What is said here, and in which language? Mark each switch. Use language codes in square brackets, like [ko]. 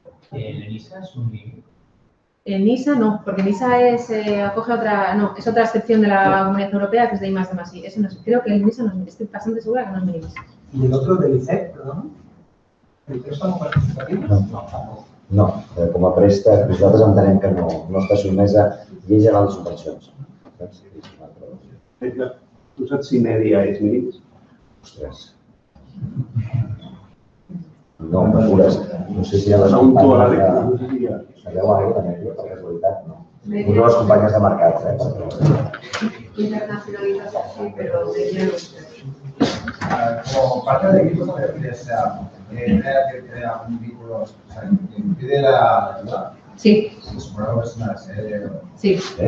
[es] ¿En ENISA es un mínimo? En NISA no, porque NISA acoge otra, no, es otra excepción de la Comunidad Europea que es de I+D+I. Eso no, creo que el NISA no, estoy bastante segura que no es mínimo. ¿Y el otro del ICEC, perdón? ¿El préstamo participativo? No. [ca] No, com a préstec, nosaltres entenem que no està sotmesa a llei general de subvencions. Tu saps si mèdia és mínims? Ostres. No, mesures. No sé si hi ha les companyes de... Sabeu alguna de mèdia, per casualitat? No. Una de les companyes de mercat, [es] Internacionalización, sí, pero media no sé. Como parte del equipo de empresa, que crea un vínculo, o sea, que impide la ayuda. Sí. Supongo que es una SL. Sí.